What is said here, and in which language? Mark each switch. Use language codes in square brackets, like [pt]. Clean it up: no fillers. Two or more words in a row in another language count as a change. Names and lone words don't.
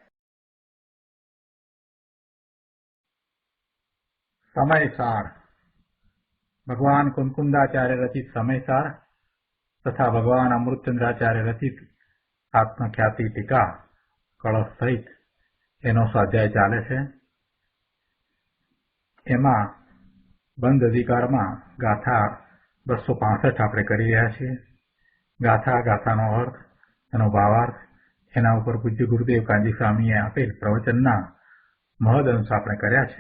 [gu] સમયસાર ભગવાન કુંકુંદાચાર્ય રચિત સમયસાર તથા ભગવાન અમૃતચંદ્રાચાર્ય રચિત આત્મખ્યાતિ ટીકા કલશ સહિત એનો સ્વાધ્યાય ચાલે છે। एमां બંધ અધિકારમાં ગાથા 265 આપણે કરી રહ્યા છીએ। ગાથાનો અર્થ, એનો ભાવાર્થ, એના ઉપર પૂજ્ય ગુરુદેવ કાંજી સ્વામીએ આપેલ પ્રવચનના મહદ અંશ આપણે કર્યા છે।